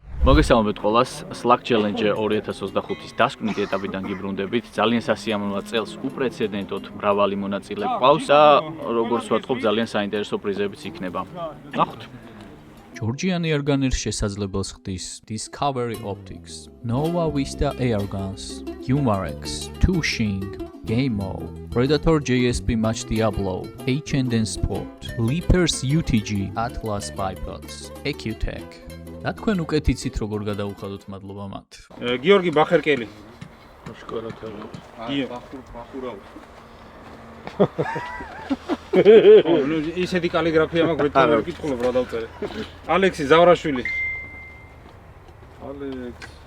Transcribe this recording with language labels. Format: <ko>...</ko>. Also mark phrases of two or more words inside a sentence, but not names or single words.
<ka>მოგესალმებით ყველას. Slack Challenge 2025-ის დასკვნითი ეტაპიდან გიბრუნდებით. ძალიან სასიამოვნო წელს უპრეცედენტოდ მრავალი მონაწილე გვყავს და როგორც ვთქვით, ძალიან საინტერესო პრიზებიც იქნება. ნახოთ. Georgian Airgunner შესაძლებელს ხდის Discovery Optics, Nova Vista Airguns, Humarex, Tushing, Gameo, Predator JSP Match Diablo, H&N Sport, Leapers UTG, Atlas Bipods, EQTech. რა თქვენ უკეთ იცით როგორ გადაუხადოთ მადლობა მათ. გიორგი ბახერკელი. შკორათელი. ბახურავ. ისეთი კალიგრაფია მაქვს რითო ვერ გითხულობ რა დავწერე. ალექსი ზავრაშვილი. ალექს.</ka>